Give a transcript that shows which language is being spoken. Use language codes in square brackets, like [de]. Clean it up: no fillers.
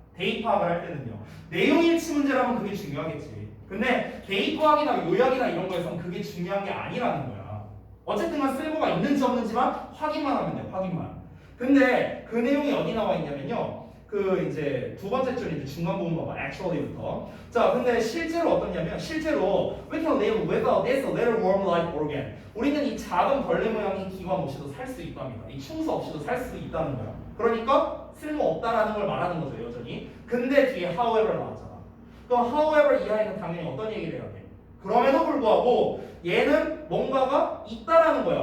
[ko] 대입 파악을 할 때는요. 내용 일치 문제라면 그게 중요하겠지. 근데 대입 파악이나 요약이나 이런 거에서는 그게 중요한 게 아니라는 거야. 어쨌든 쓸모가 있는지 없는지만 확인만 하면 돼. 확인만. 근데 그 내용이 어디 나와 있냐면요. 그 이제 두 번째 줄 이제 중간 부분 봐봐. actually부터. 자, 근데 실제로 어떻냐면 실제로 [en] we can live without this little worm-like organ. [ko] 우리는 이 작은 벌레 모양의 기관 없이도 살 수 있답니다. 이 충수 없이도 살 수 있다는 거야. 그러니까 쓸모 없다라는 걸 말하는 거죠, 여전히. 근데 뒤에 however 나왔잖아. 그럼 however 이하에는 당연히 어떤 얘기를 해야 돼? 그럼에도 불구하고 얘는 뭔가가 있다라는 거야.